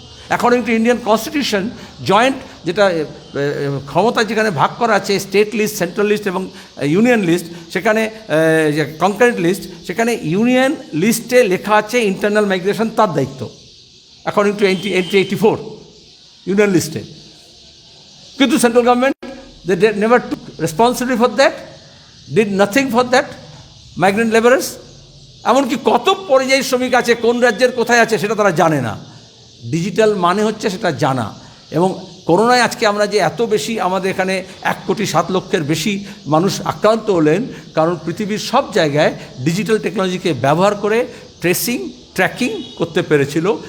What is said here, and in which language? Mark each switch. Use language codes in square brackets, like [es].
[bn] According to Indian constitution, joint যেটা ক্ষমতা যেখানে ভাগ করা আছে, স্টেট লিস্ট, সেন্ট্রাল লিস্ট এবং ইউনিয়ন লিস্ট, সেখানে কনকারেন্ট লিস্ট, সেখানে ইউনিয়ন লিস্টে লেখা আছে ইন্টারনাল মাইগ্রেশন তার দায়িত্ব, অ্যাকর্ডিং টু এন্ট্রি 84 ইউনিয়ন লিস্টে। কিন্তু [en] Central government they never took responsibility for that, did nothing for that migrant laborers. [bn] এমনকি কত পরিযায়ী শ্রমিক আছে, কোন রাজ্যের কোথায় আছে সেটা তারা জানে না। ডিজিটাল মানে হচ্ছে সেটা জানা। এবং করোনায় আজকে আমরা যে এত বেশি, আমাদের এখানে 1,07,00,000-এর বেশি মানুষ আক্রান্ত হলেন, কারণ পৃথিবীর সব জায়গায় ডিজিটাল টেকনোলজিকে ব্যবহার করে ট্রেসিং ট্র্যাকিং করতে পেরেছিল।